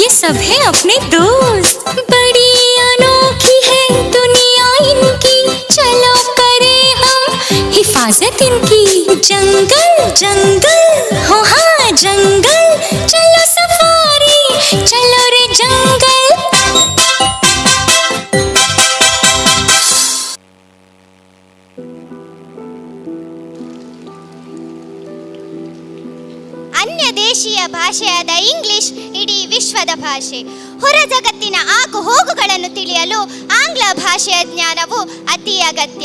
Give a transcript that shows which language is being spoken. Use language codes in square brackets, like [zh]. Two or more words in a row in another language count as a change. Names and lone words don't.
[hi] सब है अपने दोस्त। बड़ी अनोखी है दुनिया इनकी, चलो करें हम हिफाजत इनकी। जंगल जंगल हो हाँ जंगल, चलो सफारी चलो रे जंगल। [kn] ಅನ್ಯ ದೇಶೀಯ ಭಾಷೆಯಾದ ಇಂಗ್ಲಿಷ್ ಇಡೀ ವಿಶ್ವದ ಭಾಷೆ. ಹೊರ ಜಗತ್ತಿನ ಆಗು ಹೋಗುಗಳನ್ನು ತಿಳಿಯಲು ಆಂಗ್ಲ ಭಾಷೆಯ ಜ್ಞಾನವು ಅತಿ ಅಗತ್ಯ.